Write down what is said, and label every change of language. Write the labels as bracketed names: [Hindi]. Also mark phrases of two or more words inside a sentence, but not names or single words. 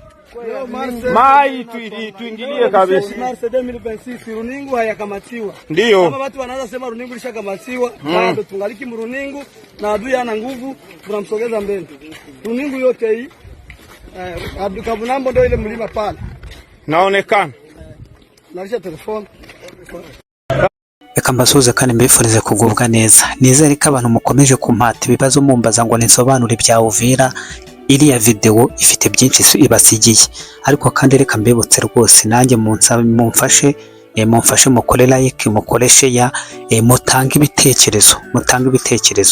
[Swahili] Mai tuingilie kabisa. Mars 2026 runingu hayakamatiwa. Ndio. Kama watu wanaanza sema runingu lishakamatiwa, bado tungaliki runingu na adui ana nguvu, tunamsogeza mbele. Runingu yote hii Kabunambo ndio ile mlima pale. Naonekana. Narisha telefone. [Kinyarwanda] Reka mbasuhuze kandi mbifurize kugubwa neza. Nizere ko abantu mukomeje kumpata ibibazo mumbaza ngo nisobanure bya Uvira. Iriya video ifite byinshi ibasigiye, ariko kandi reka mbibutse rwose nanjye mumfashe mukore like, mukore share, mutanga ibitekerezo.